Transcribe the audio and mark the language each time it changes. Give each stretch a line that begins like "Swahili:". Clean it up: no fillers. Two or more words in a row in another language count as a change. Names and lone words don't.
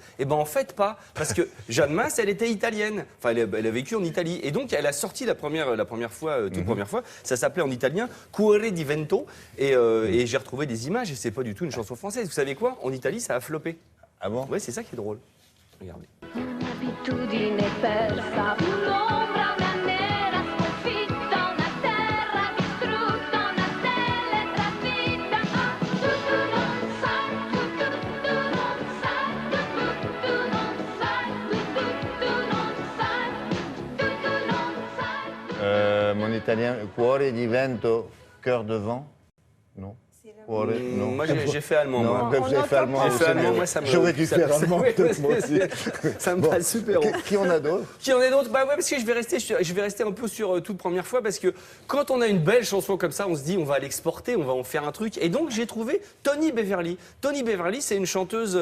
French: Et ben en fait pas, parce que Jeanne Masse, elle était italienne. Enfin, elle a vécu en Italie, et donc elle a sorti la première fois, toute première fois. Ça s'appelait en italien Cuore di Vento, et j'ai retrouvé des images. Et c'est pas du tout une chanson française. Vous savez quoi? En Italie, ça a floppé. Ah bon? Ouais, c'est ça qui est drôle. Regardez.
Italian: Un'abitudine persa, un'ombra, una nera sconfitta, una terra distrutta, una stella trafitta. Tu non sai, tu non sai, tu non sai, tu non sai.
French: Mon italien, cuore di vento, cœur de vent? Non. Cuore, non. Moi, j'ai fait allemand. Non, Moi. ben, vous avez fait allemand. J'ai fait c'est allemand, mieux. moi, ça me... J'aurais dû faire allemand, Oui, peut-être moi aussi. Ça me Bon. passe super haut. Qui en a d'autres? Qui en est d'autres? Bah ouais, parce que je vais rester un peu sur toute première fois, parce que quand on a une belle chanson comme ça, on se dit on va l'exporter, on va en faire un truc. Et donc j'ai trouvé Tony Beverly. Tony Beverly, c'est une chanteuse.